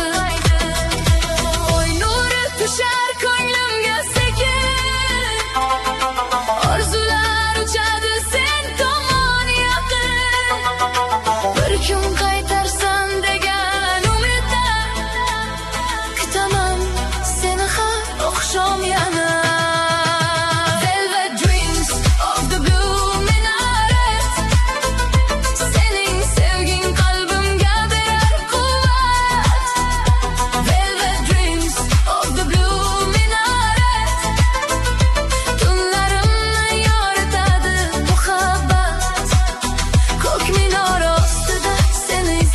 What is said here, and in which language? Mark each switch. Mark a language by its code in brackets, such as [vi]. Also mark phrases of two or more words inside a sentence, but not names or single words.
[uz] Oy nuri tushar ko'nglimga sekin, orzular uchadi sen tomon yaqin. Bir kun qaytarsan degan umidda, kutaman seni har oqshom yana. [en] Velvet dreams of the blue minaret, [uz] sening sevgin qalbimga berar quvvat. [en] Velvet dreams of the blue minaret, [uz] tunlarimni yoritadi muhabbat. Ko'k minora ustida seni